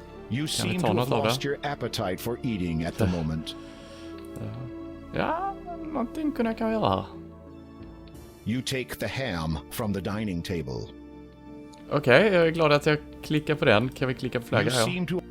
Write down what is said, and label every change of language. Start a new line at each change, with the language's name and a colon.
English: You seem to have lost your appetite for eating at the moment.
Swedish: Ja, någonting kunde jag göra här.
English: You take the ham from the dining table.
Swedish: Okej, jag är glad att jag klickar på den. Kan vi klicka på flagga här?